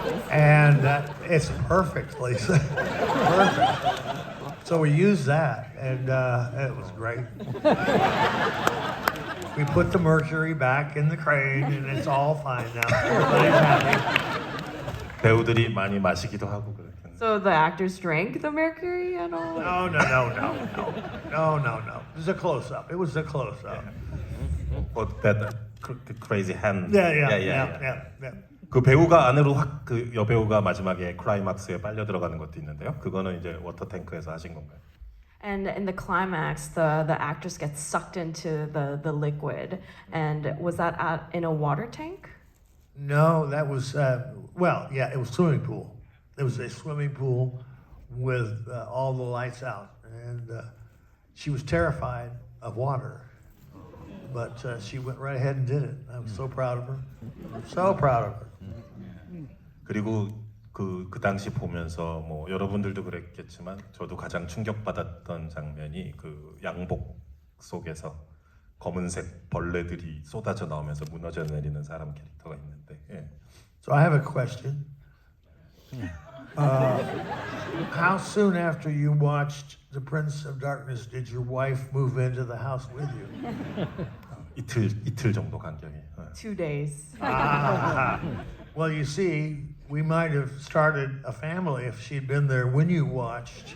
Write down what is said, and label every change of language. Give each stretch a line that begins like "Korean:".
English: And it's perfect, Lisa. Perfect. So we used that, and it was great. We put the mercury back in the crane, and it's all fine now. Everybody's happy.
Korean: 배우들이 많이 마시기도 하고 그랬는데.
English: So the actors drank the mercury and all? No. It was a close-up. It was a close-up. But that crazy hand. Yeah.
Korean: 그 배우가 안으로 확 그 여배우가 마지막에 클라이막스에 빨려 들어가는 것도 있는데요. 그거는 이제 워터 탱크에서 하신 건가요?
English: And in the climax, the actress gets sucked into the liquid. And was that in a water tank? No, that was, it was swimming pool. It was a swimming pool with all the lights out. and she was terrified of water, but she went right ahead and did it. I'm so proud of her. So proud of her.
Korean: 그리고 그 당시 보면서 뭐 여러분들도 그랬겠지만 저도 가장 충격받았던 장면이 그 양복 속에서 검은색 벌레들이 쏟아져 나오면서 무너져 내리는 사람 캐릭터가 있는데 예.
English: So I have a question. How soon after you watched The Prince of Darkness did your wife move into the house with you?
Korean: 이틀 정도 간격이. 예.
English: 2 days. Well, you see, we might have started a family if she'd been there when you watched.